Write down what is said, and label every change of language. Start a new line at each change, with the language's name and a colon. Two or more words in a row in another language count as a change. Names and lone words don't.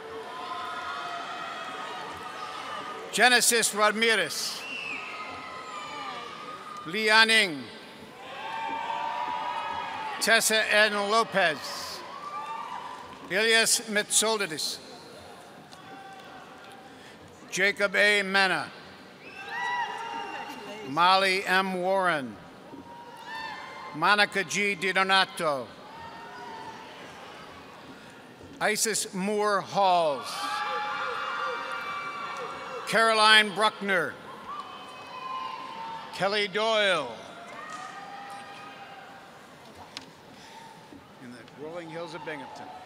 English: Genesis Ramirez. Lianing. Tessa N. Lopez. Ilias Mitsoldidis. Jacob A. Mena. Molly M. Warren. Monica G. DiDonato. Isis Moore Halls. Caroline Bruckner. Kelly Doyle. In the rolling hills of Binghamton.